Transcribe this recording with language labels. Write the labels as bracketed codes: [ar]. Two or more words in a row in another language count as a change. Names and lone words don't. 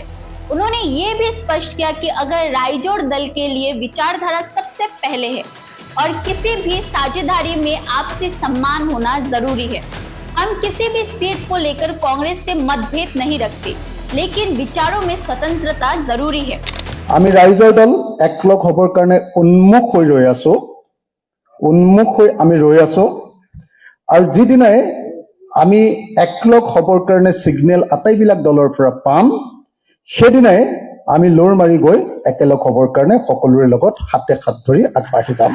[hi] उन्होंने ये भी स्पष्ट किया कि अगर राइजोड़ दल के लिए विचारधारा सबसे पहले है और किसी भी साझेदारी में आपसी सम्मान होना जरूरी है। हम किसी भी सीट को लेकर कांग्रेस से मतभेद नहीं रखते, लेकिन विचारों में स्वतंत्रता जरूरी है। [as] আমি ৰাইজৰ দল একলগ হবৰ কাৰণে উন্মুখ হৈ ৰৈ আছো আৰু যিদিনাই আমি একলগ হবৰ কাৰণে সিগনেল আটাইবিলাক দলৰ পৰা পাম, সেইদিনাই আমি লোৰ মাৰি গৈ একেলগ হবৰ কাৰণে সকলোৰে লগত হাতে হাত ধৰি আগবাঢ়ি যাম।